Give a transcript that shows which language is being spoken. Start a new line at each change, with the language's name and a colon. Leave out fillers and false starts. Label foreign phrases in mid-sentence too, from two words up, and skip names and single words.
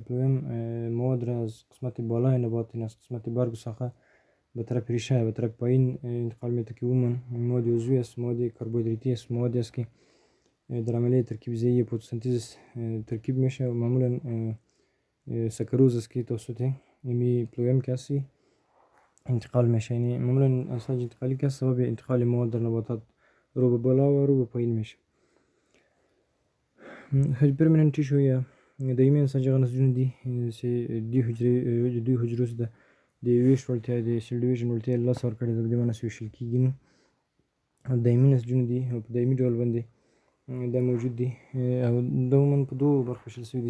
Persian: پلویم مواد را از قسمت بالای نبات، این از قسمت برگ و ساقه به طرف ریشه به طرف پایین انتقال میده که عموما مواد عضوی است، مواد کربوهیدراتی است، موادی است که در عملیه ترکیب ضعیف فتوسنتز ترکیب میشه و معمولا سکروز است که توسط این پلویم کسی انتقال میشه. یعنی معمولا انساج انتقالی که سبب انتقال مواد در نباتات رو به بالا و رو به پایین میشه.
English: permanent tissue
Pashto: یا دایمي انساج هغه نسجونه دي چې دوی حجرو څخه د ویش وړتیا د
English: cell division
Pashto: وړتیا له لاسه ورکړې ده، په دې معنی چې ویشل کېږي نو دایمي نسجونه دي او په دایمي ډول باندې دا موجود دي او دا عموما په دوو برخو ویشل شوي دي.